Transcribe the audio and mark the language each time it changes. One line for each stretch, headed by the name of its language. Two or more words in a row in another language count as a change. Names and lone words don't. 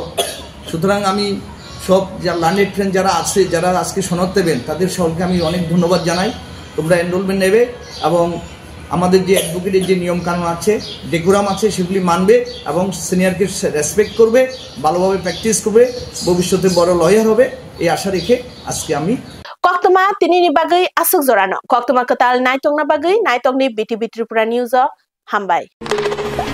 Bangla: সুতরাং আমি সব
English: learned friend
Bangla: যারা আছে, যারা আজকে সনদ দেবেন, তাদের সকলকে আমি অনেক ধন্যবাদ জানাই। তোমরা এনরোলমেন্ট নেবে এবং আমাদের যে অ্যাডভোকেটের যে নিয়ম কানুন আছে, ডেকোরাম আছে, সেগুলি মানবে এবং সিনিয়রকে রেসপেক্ট করবে, ভালোভাবে প্র্যাকটিস করবে, ভবিষ্যতে বড় লয়ার হবে, এই আশা রেখে আজকে আমি
Kok Borok: Koktoma tinini bagai asuk zorano. Koktoma ketal naitong na bagai naitong ni BTV Tripura News Hambai.